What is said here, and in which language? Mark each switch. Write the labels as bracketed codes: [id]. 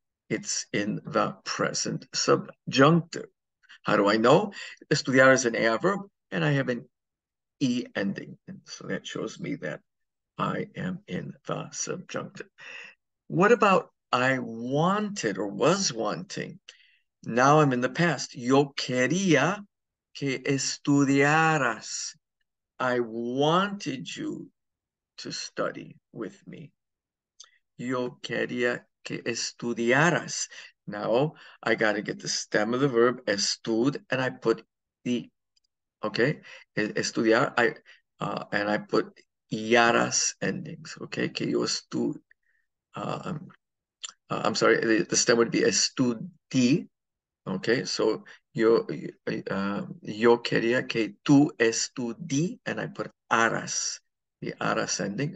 [en] It's in the present subjunctive. How do I know? Estudiar is an adverb, and I have an E ending. And so that shows me that I am in the subjunctive. What about I wanted or was wanting? Now I'm in the past. [es] Yo quería que estudiaras. [en] I wanted you to study with me. [es] Yo quería que estudiaras. [en] Now I got to get the stem of the verb estud, and I put the okay, estudiar. And I put iaras endings. Okay, [es] que yo estud. [en] I'm sorry. The stem would be estudi. Okay, so [es] yo quería que tú estudi, [en] and I put aras. The aras ending.